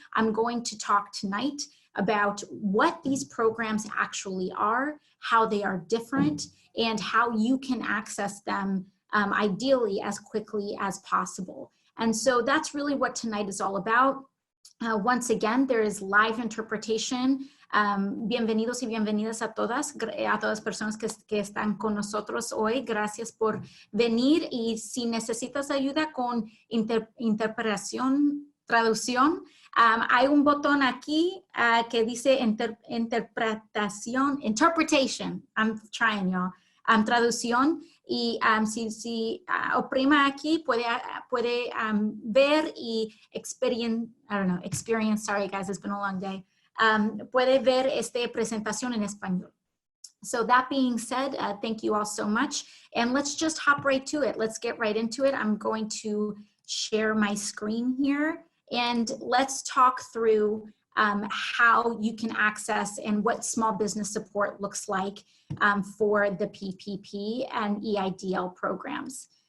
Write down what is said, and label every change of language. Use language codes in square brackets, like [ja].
[en] I'm going to talk tonight about what these programs actually are, how they are different, and how you can access them ideally as quickly as possible. And so that's really what tonight is all about. Once again, there is live interpretation. [es] Bienvenidos y bienvenidas a todas personas que están con nosotros hoy. Gracias por venir, y si necesitas ayuda con interpretación, traducción, hay un botón aquí que dice interpretation, [en] I'm trying, y'all, [es] traducción, y si oprima aquí puede ver y [en] experience, sorry guys, it's been a long day. [es] Puede ver esta presentación en español. [en] So that being said, thank you all so much. And let's just hop right to it. Let's get right into it. I'm going to share my screen here, and let's talk through how you can access and what small business support looks like for the PPP and EIDL programs.